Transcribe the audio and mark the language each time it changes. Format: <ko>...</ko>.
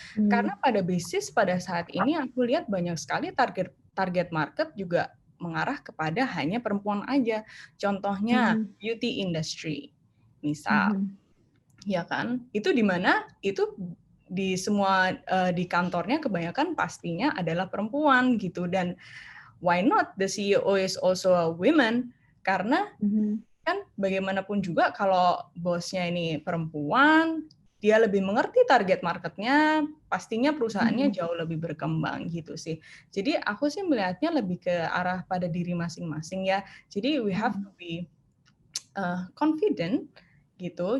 <id>Karena pada basis pada saat ini aku lihat banyak sekali target market juga mengarah kepada hanya perempuan aja. Contohnya beauty industry, misal, ya kan? Itu di mana? Itu di semua di kantornya kebanyakan pastinya adalah perempuan gitu.</id> <en>Dan why not the CEO is also a woman?</en> <id>Karena kan bagaimanapun juga kalau bosnya ini perempuan, dia lebih mengerti target marketnya, pastinya perusahaannya jauh lebih berkembang gitu sih. Jadi aku sih melihatnya lebih ke arah pada diri masing-masing ya.</id> <en>Jadi we have to be confident gitu.</en>